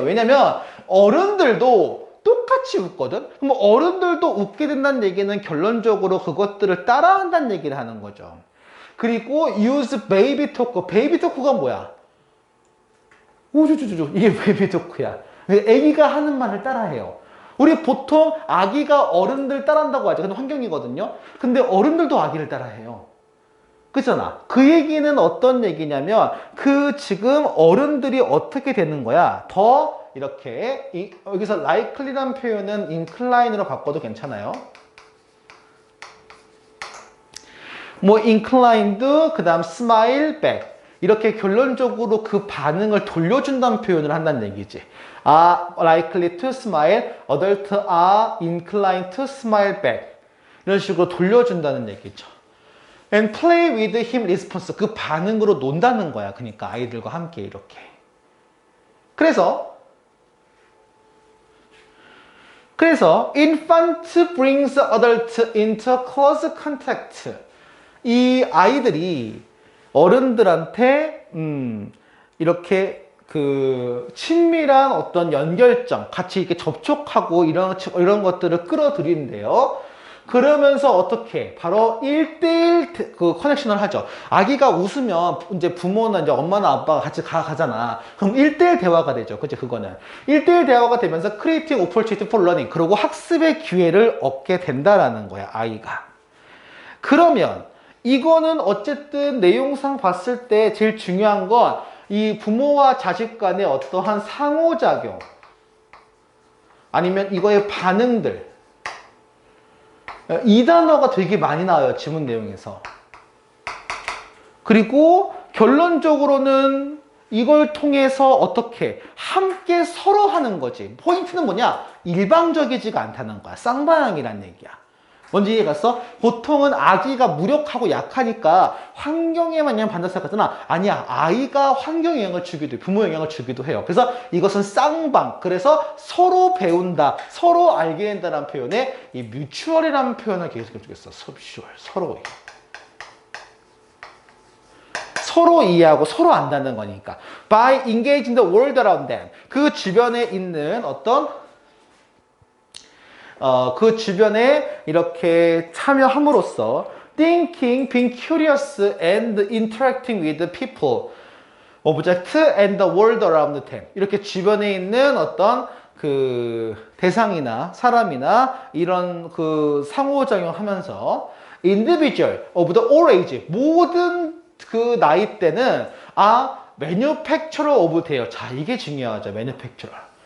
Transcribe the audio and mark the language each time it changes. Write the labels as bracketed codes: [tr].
[ko] 왜냐면 어른들도 똑같이 웃거든? 그럼 어른들도 웃게 된다는 얘기는 결론적으로 그것들을 따라한다는 얘기를 하는 거죠. 그리고 [en] use baby talk. [ko] 베이비 토크가 뭐야? 우주주주주. 이게 베이비 토크야. 애기가 하는 말을 따라해요. 우리 보통 아기가 어른들 따라한다고 하죠. 근데 환경이거든요. 근데 어른들도 아기를 따라해요. 그렇잖아. 그 얘기는 어떤 얘기냐면 그 지금 어른들이 어떻게 되는 거야? 더 이렇게 여기서 likely란 표현은 incline으로 바꿔도 괜찮아요. 뭐 inclined, 그 다음 [en] smile back. [ko] 이렇게 결론적으로 그 반응을 돌려준다는 표현을 한다는 얘기지. [en] are likely to smile, adults are inclined to smile back. [ko] 이런 식으로 돌려준다는 얘기죠. [en] And play with him response. [ko] 그 반응으로 논다는 거야. 그러니까 아이들과 함께 이렇게. 그래서 [en] infant brings adult into close contact. [ko] 이 아이들이 어른들한테 이렇게 그 친밀한 어떤 연결점, 같이 이렇게 접촉하고 이런 것들을 끌어들이는데요. 그러면서 어떻게? 바로 1대1 그 커넥션을 하죠. 아기가 웃으면 이제 부모나 이제 엄마나 아빠가 같이 가잖아. 그럼 1대1 대화가 되죠. 그치, 그거는. 1대1 대화가 되면서 [en] creating opportunity for learning. [ko] 그리고 학습의 기회를 얻게 된다라는 거야, 아이가. 그러면 이거는 어쨌든 내용상 봤을 때 제일 중요한 건 이 부모와 자식 간의 어떠한 상호작용 아니면 이거의 반응들 이 단어가 되게 많이 나와요. 지문 내용에서. 그리고 결론적으로는 이걸 통해서 어떻게 함께 서로 하는 거지. 포인트는 뭐냐? 일방적이지가 않다는 거야. 쌍방향이란 얘기야. 뭔지 이해갔어? 보통은 아기가 무력하고 약하니까 환경에만 영향을 받는다 생각하잖아. 아니야. 아이가 환경에 영향을 주기도 해. 부모 영향을 주기도 해요. 그래서 이것은 쌍방. 그래서 서로 배운다. 서로 알게 된다는 표현에 이 뮤추얼이라는 표현을 계속해 주겠어. 서로. 서로 이해하고 서로 안다는 거니까. [en] By engaging the world around them. [ko] 그 주변에 있는 어떤 그 주변에 이렇게 참여함으로써 [en] thinking, being curious and interacting with the people, object and the world around them. [ko] 이렇게 주변에 있는 어떤 그 대상이나 사람이나 이런 그 상호작용하면서 [en] individual of the all age, [ko] 모든 그 나이 때는 [en] manufacturer of [ko] 돼요. 자, 이게 중요하죠. manufacturer.